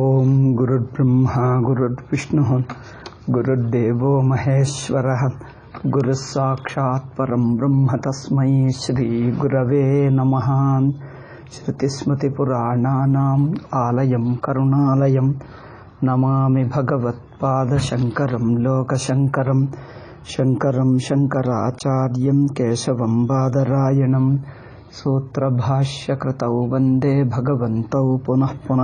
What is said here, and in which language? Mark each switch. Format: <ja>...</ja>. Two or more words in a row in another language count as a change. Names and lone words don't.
<sa>ಓಂ ಗುರುರ್ಬ್ರಹ್ಮ ಗುರುರ್ವಿಷ್ಣು ಗುರುರ್ದೇವೋ ಮಹೇಶ್ವರಃ ಗುರುಃ ಸಾಕ್ಷಾತ್ ಪರಂ ಬ್ರಹ್ಮ ತಸ್ಮೈ ಶ್ರೀ ಗುರವೇ ನಮಃ. ಶ್ರುತಿಸ್ಮೃತಿಪುರಾಣಾನಾಂ ಆಲಯಂ ಕರುಣಾಲಯಂ ನಮಾಮಿ ಭಗವತ್ಪಾದಶಂಕರಂ ಲೋಕಶಂಕರಂ ಶಂಕರಂ ಶಂಕರಾಚಾರ್ಯಂ ಕೇಶವಂ ಬಾದರಾಯಣಂ ಸೂತ್ರಭಾಷ್ಯಕೃತೌ ವಂದೇ ಭಗವಂತೌ ಪುನಃ ಪುನಃ.</sa>